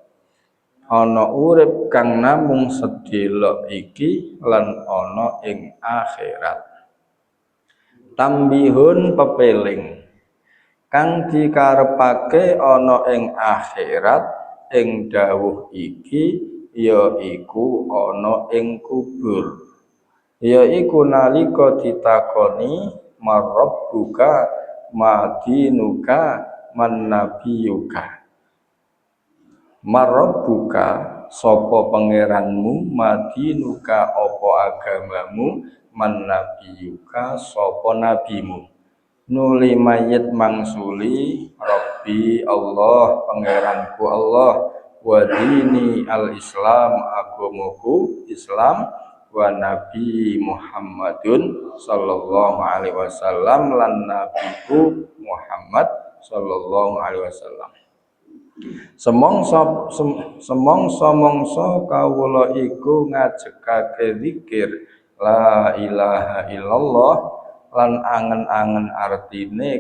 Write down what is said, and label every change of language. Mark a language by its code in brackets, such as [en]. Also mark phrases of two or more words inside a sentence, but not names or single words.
[jv] iki lan ana ing akhirat tambihun pepeling kang dikarepake ana ing akhirat ing dawuh iki yaiku ana ing kubur yaiku nalika ditakoni [ar] من ربك ما دينك من نبيك [jv] marabbuka sapa pangeranmu madinuka apa agamamu mannabiyuka sapa nabimu nuli mayit mangsuli [ar] ربي الله [jv] pangeranku Allah [ar] وديني الإسلام [jv] agamaku Islam [ar] ونبيي محمد صلى الله عليه وسلم [jv] lan nabiku Muhammad [ar] صلى الله عليه وسلم [jv] semongso kawula iku ngajekake zikir [ar] لا إله إلا الله [jv] lan angen-angen artine